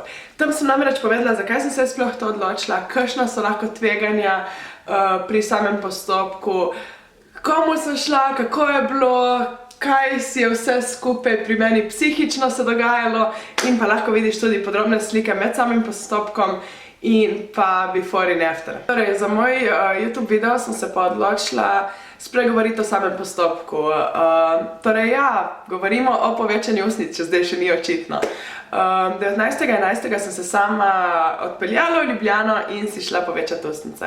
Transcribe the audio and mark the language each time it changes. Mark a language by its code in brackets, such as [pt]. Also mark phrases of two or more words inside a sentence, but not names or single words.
[sl] Tam sem namreč povedala, zakaj sem se sploh to odločila, kakšna so lahko tveganja pri samem postopku, komu sem šla, kako je bilo, kaj si je vse skupaj pri meni psihično se dogajalo in pa lahko vidiš tudi podrobne slike med samim postopkom in pa before in after. Torej, za moj YouTube video sem se pa odločila spregovoriti o samem postopku. Torej, ja, govorimo o povečanju ustnic, če zdaj še ni očitno. 19.11. sem se sama odpeljala v Ljubljano in si šla povečati ustnice.